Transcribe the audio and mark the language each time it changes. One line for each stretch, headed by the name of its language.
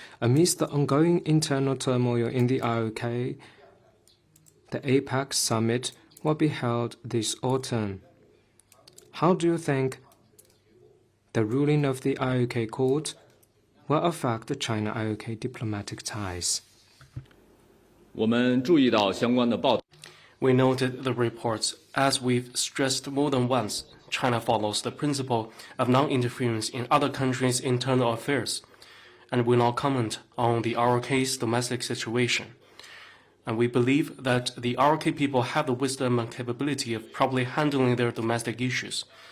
English: Amidst the ongoing internal turmoil in the IOK, the APEC summit will be held this autumn. How do you think the ruling of the IOK court will affect the China-IOK diplomatic ties?
Chinese: 我们注意到相关的报道。
English: We noted the reports. As we've stressed more than once, China follows the principle of non-interference in other countries' internal affairs. and will not comment on the ROK's domestic situation. And we believe that the ROK people have the wisdom and capability of properly handling their domestic issues.